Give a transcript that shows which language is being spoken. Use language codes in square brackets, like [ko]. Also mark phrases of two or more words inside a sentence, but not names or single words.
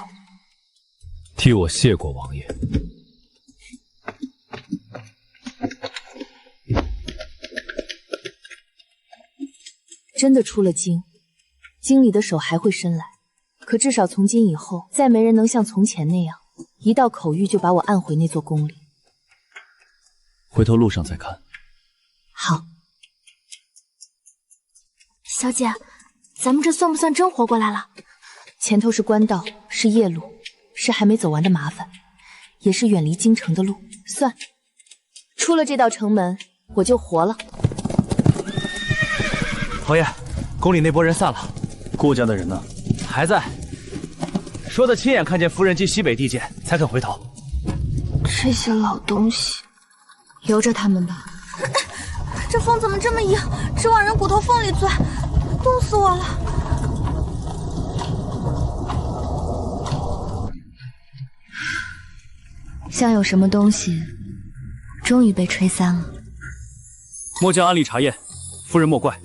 [zh] 替我謝過王爺。真的出了京，京裡的手還會伸來，可至少從今以後，再沒人能像從前那樣，一道口諭就把我按回那座宮裡。回頭路上再看。好。小姐，咱們這算不算真活過來了？前頭是官道，是夜路，是還沒走完的麻煩，也是遠離京城的路。算，出了這道城門，我就活了。侯爺，宮裡那波人散了，顧家的人呢？還在。說的親眼看見夫人進西北地界，才肯回頭。這些老東西，由着他們吧。這風怎麼這麼硬，直往人骨頭縫裡鑽，凍死我了。像有什麼東西，終於被吹散了。末將安理查驗，夫人莫怪。